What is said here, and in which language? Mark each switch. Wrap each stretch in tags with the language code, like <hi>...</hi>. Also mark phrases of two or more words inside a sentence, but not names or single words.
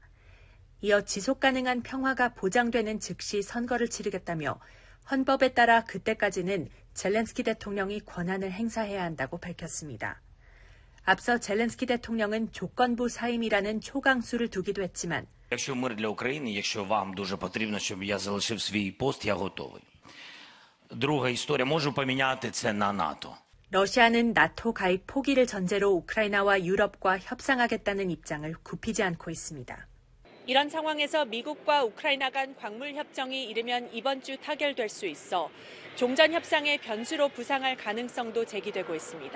<ko>이어 지속 가능한 평화가 보장되는 즉시 선거를 치르겠다며 헌법에 따라 그때까지는 젤렌스키 대통령이 권한을 행사해야 한다고 밝혔습니다. 앞서 젤렌스키 대통령은 조건부 사임이라는 초강수를 두기도 했지만</ko> <uk>Якщо мир для України, якщо вам дуже потрібно, щоб я залишив свій пост, я готовий. Друга історія, можу поміняти це на НАТО.</uk> <ko>러시아는 나토 가입 포기를 전제로 우크라이나와 유럽과 협상하겠다는 입장을 굽히지 않고 있습니다. 이런 상황에서 미국과 우크라이나 간 광물 협정이 이르면 이번 주 타결될 수 있어 종전 협상의 변수로 부상할 가능성도 제기되고 있습니다.</ko>